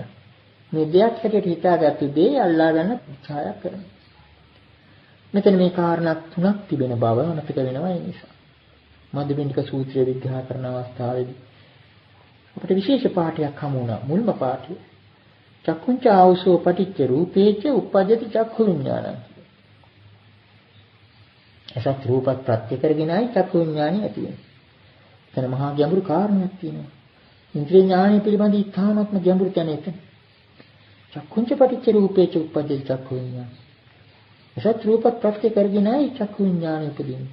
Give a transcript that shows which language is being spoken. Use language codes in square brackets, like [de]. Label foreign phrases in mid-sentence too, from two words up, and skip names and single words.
[si] මේ දෙයක් හැටියට හිතාගත්තු දේ අල්ලා ගන්න උත්සාහයක් කරනවා. මෙතන මේ කාරණා තුනක් තිබෙන බව අමතක වෙනවා ඒ නිසා. මධ්‍යබින්දික සූත්‍රය විග්‍රහ කරන අවස්ථාවේදී අපිට විශේෂ පාඩයක් හමු වුණා. මුල්ම පාඩය. [pi] චක්කුංච ආවසෝ පටිච්ච රූපේච උප්පජ්ජති චක්ඛු විඥානං. [si] එසත් රූපත් ප්‍රත්‍ය කරගෙනයි චක්ඛු විඥානය ඇති වෙන්නේ. එතන මහා ගැඹුරු කාරණයක් තියෙනවා. ඉන්ද්‍රිය ඥානය පිළිබඳ ඉතාමත්ම ගැඹුරු තැන එතන. [pi] චක්කුංච පටිච්ච රූපේච උප්පජ්ජති චක්ඛු විඥානං. [si] එසත් රූපත් ප්‍රත්‍ය කරගෙනයි චක්ඛු විඥානය උපදින්නේ.